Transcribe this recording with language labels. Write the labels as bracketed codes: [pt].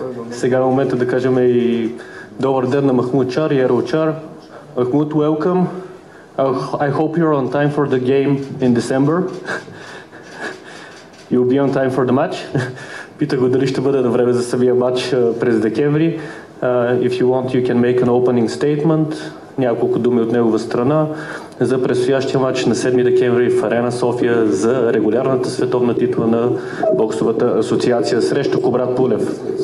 [bg] Сега е момента да кажем и добър ден на Махмуд Чар и Ерол Чар. Махмуд, welcome. [en] I hope you're on time for the game in December. You'll be on time for the match. [bg] Питах го дали ще бъде на време за самия матч през декември. [en] If you want, you can make an opening statement. [bg] Няколко думи от негова страна за предстоящия матч на 7 декември в Арена София за регулярната световна титла на боксовата асоциация срещу Кубрат Пулев.